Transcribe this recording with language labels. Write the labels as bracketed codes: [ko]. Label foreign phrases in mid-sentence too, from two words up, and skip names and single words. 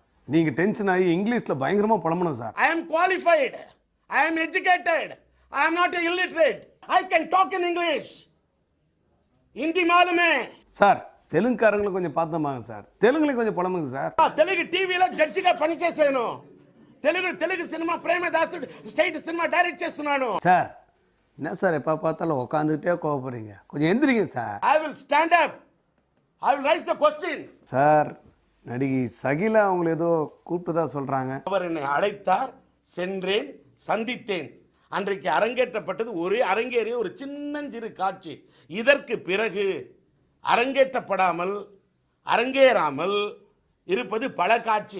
[ta] நீங்க டென்ஷன் ஆகி இங்கிலீஷ்ல பயங்கரமா புலம்பணும் சார். [en] I am qualified. I am educated. I am not illiterate. I can talk in English. [hi] हिंदी मालूम है [ta] சார். தெலுங்குக்காரங்களை கொஞ்சம் பார்த்தோமாங்க சார். தெலுங்குல கொஞ்சம் புலம்புங்க சார். [te] తెలుగు టీవీలో జడ్జిగా పని చేశాను. తెలుగు సినిమా ప్రేమదాసు [en] state cinema direct [te] చేస్తున్నాను. [ta] சார் என்ன சார் எப்போ பார்த்தாலும் உட்காந்துக்கிட்டே கோவப்படுறீங்க, கொஞ்சம் எந்திரிங்க சார். [en] I will stand up. I will raise the question. [ta] சார் நடிகை சகிலா அவங்களை ஏதோ கூப்பிட்டு தான் சொல்கிறாங்க. அவர் என்னை அழைத்தார், சென்றேன், சந்தித்தேன். அன்றைக்கு அரங்கேற்றப்பட்டது ஒரே அரங்கேறிய ஒரு சின்னஞ்சிறு காட்சி. இதற்கு பிறகு அரங்கேறாமல் இருப்பது பல காட்சி.